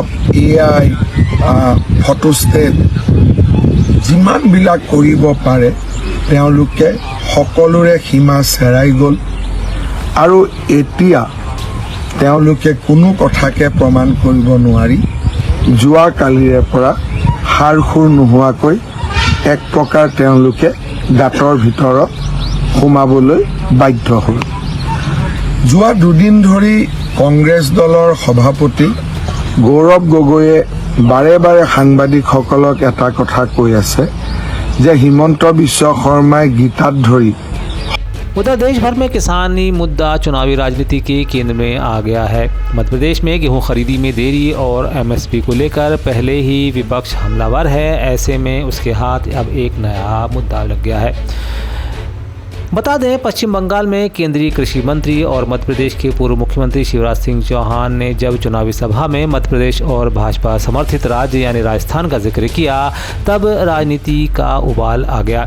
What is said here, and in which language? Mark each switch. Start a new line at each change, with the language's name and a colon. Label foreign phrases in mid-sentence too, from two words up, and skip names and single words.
Assamese: AI, ফটোষ্টেট যিমানবিলাক কৰিব পাৰে তেওঁলোকে সকলোৰে সীমা চেৰাই গ'ল আৰু এতিয়া তেওঁলোকে কোনো কথাকে প্ৰমাণ কৰিব নোৱাৰি যোৱাকালিৰে পৰা সাৰ সুৰ নোহোৱাকৈ এক প্ৰকাৰ তেওঁলোকে গাঁতৰ ভিতৰত সোমাবলৈ বাধ্য হ'ল। যোৱা দুদিন ধৰি কংগ্ৰেছ দলৰ সভাপতি গৌৰৱ গগৈয়ে বাৰে বাৰে সাংবাদিকসকলক এটা কথা কৈ আছে যে হিমন্ত বিশ্ব শৰ্মাই গীতাত ধৰি।
Hindi: उधर देश भर में किसानी मुद्दा चुनावी राजनीति के केंद्र में आ गया है। मध्य प्रदेश में गेहूं खरीदी में देरी और MSP को लेकर पहले ही विपक्ष हमलावर है। ऐसे में उसके हाथ अब एक नया मुद्दा लग गया है। बता दें, पश्चिम बंगाल में केंद्रीय कृषि मंत्री और मध्य प्रदेश के पूर्व मुख्यमंत्री शिवराज सिंह चौहान ने जब चुनावी सभा में मध्य प्रदेश और भाजपा समर्थित राज्य यानी राजस्थान का जिक्र किया, तब राजनीति का उबाल आ गया।